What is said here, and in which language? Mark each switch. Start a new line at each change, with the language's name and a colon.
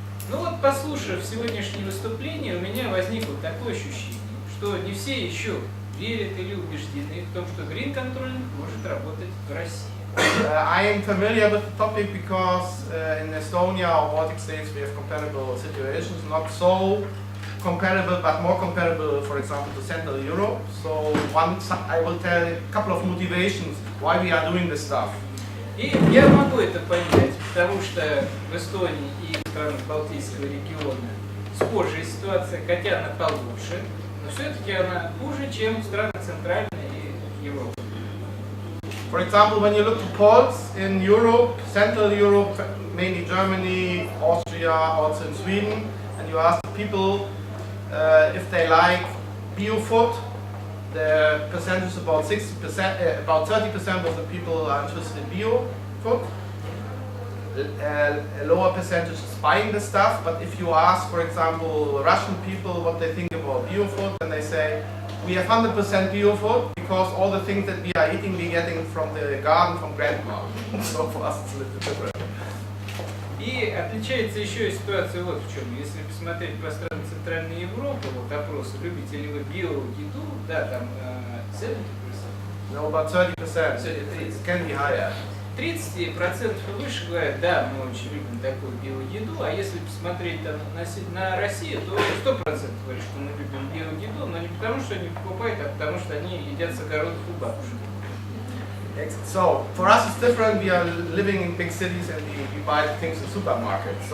Russian: Ну вот, послушав сегодняшнее выступление, у меня возникло такое ощущение, что не все еще верят или убеждены в том, что Green-Controlling может работать в России.
English: I am familiar with the topic because in Estonia or Baltic states we have comparable situations, not so comparable but more comparable, for example, to Central Europe. So I will tell a couple of motivations why we are doing this stuff.
Russian: И я могу это понять, потому что в Эстонии и в странах Балтийского региона схожая ситуация, хотя она получше, но все-таки она хуже, чем в странах Центральной и Европы.
English: For example, when you look to polls in Europe, Central Europe, mainly Germany, Austria, also in Sweden, and you ask people if they like bio-food, the percentage is about 60%, about 30% of the people are interested in bio-food. A lower percentage is buying the stuff, but if you ask, for example, Russian people what they think about bio-food, then they say, we have 100% bio-food because all the things that we are eating, we're getting from the garden from grandma. So for us it's a little different.
Russian: И отличается еще и ситуация вот в чем. Если посмотреть по странам Центральной Европы, вот опросы, любите ли вы био-еду, да, там 70%.
English: No, about 30%. It can be higher.
Russian: 30% и выше говорят, да, мы очень любим такую био-еду, а если посмотреть там, на Россию, то 100% говорят, что мы любим био-еду, но не потому, что они покупают, а потому, что они едят с огородов у бабушек.
English: So, for us it's different, we are living in big cities and we buy things in supermarkets.